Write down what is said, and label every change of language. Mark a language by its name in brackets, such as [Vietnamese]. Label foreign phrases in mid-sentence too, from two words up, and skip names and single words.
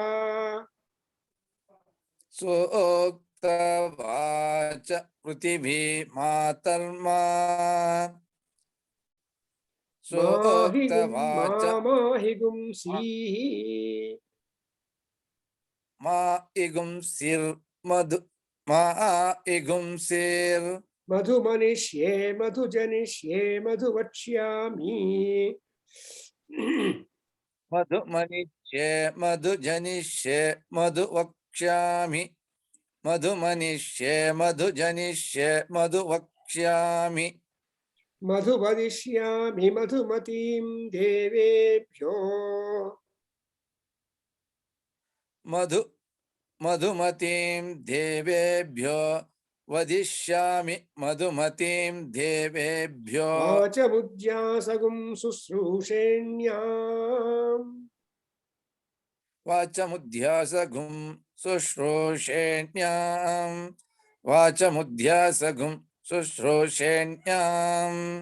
[Sanskrit] ಸೂಕ್ತವಾಚ ಪೃಥಿವೀ ಮಾತರ್ಮಾ, ಸೂಕ್ತವಾಚ ಮಾಹಿ ಗುಂಸೀಃ, ಮಾ ಇಗುಂಸಿರ್ ಮಧು, ಮಾ ಇಗುಂಸಿರ್ ಮಧು ಮನಿಷ್ಯೇ ಮಧು ಜನಿಷ್ಯೇ ಮಧು ವಕ್ಷ್ಯಾಮಿ, ಮಧು ಮನಿಷ್ಯೆ ಮಧು ಜನಿಷ್ಯೆ ಮಧು ವಕ್ಷ್ಯಾಮಿ, ಮಧು ಮನಿಷ್ಯೆ ಮಧು ಜನಿಷ್ಯೆ ಮಧು ವಕ್ಷ್ಯಾಮಿ, ಮಧು ವದಿಷ್ಯಾಮಿ ಮಧುಮತೀಂ ದೇವೇಭ್ಯೋ, ಮಧು ಮಧುಮತೀಂ ದೇವೇಭ್ಯೋ ವದಿಷ್ಯಾಮಿ, ಮಧುಮತೀಂ ದೇವೇಭ್ಯೋ ವಾಚಮುದ್ಯಾಸಗುಂ ಶುಶ್ರೂಷೇಣ್ಯಾಂ, ವಾಚಮುಧ್ಯಾಸಗುಂ ಶುಶ್ರೂಷೇಣ್ಯಾಂ, ವಾಚಮುಧ್ಯಾಸಗುಂ ಶುಶ್ರೂಷೇಣ್ಯಾಂ,